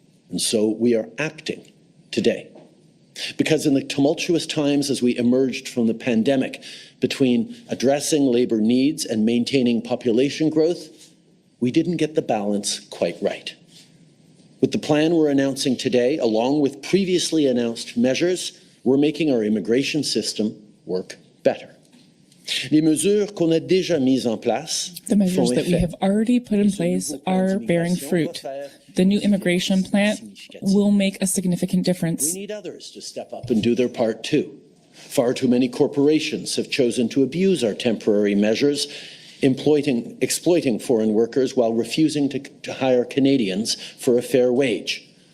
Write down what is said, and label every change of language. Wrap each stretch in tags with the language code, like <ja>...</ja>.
<en>And so we are acting today. Because in the tumultuous times as we emerged from the pandemic, between addressing labor needs and maintaining population growth, we didn't get the balance quite right. With the plan we're announcing today, along with previously announced measures, we're making our immigration system work better.</en> <fr>Les mesures qu'on a déjà mises en place.</fr> <en>The measures that we have already put in place are bearing fruit. The new immigration plan will make a significant difference. We need others to step up and do their part too. Far too many corporations have chosen to abuse our temporary measures, exploiting foreign workers while refusing to hire Canadians for a fair wage.</en>